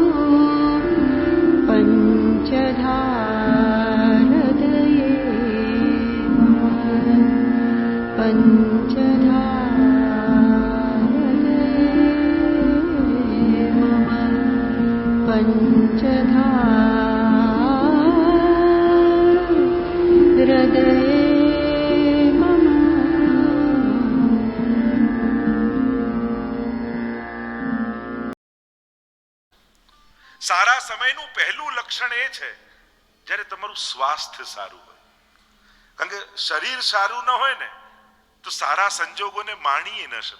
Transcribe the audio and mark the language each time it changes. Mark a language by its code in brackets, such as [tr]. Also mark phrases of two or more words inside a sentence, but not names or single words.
[sa] पञ्चधा हृदये मम पञ्चधा हृदये मम पञ्चधा हृदये मम। [gu] સારા સમયનું પહેલું લક્ષણ એ છે જ્યારે તમારું સ્વાસ્થ્ય સારું હોય, કારણ કે શરીર સારું ન હોય ને તો સારા સંજોગોને માણી ન શકો.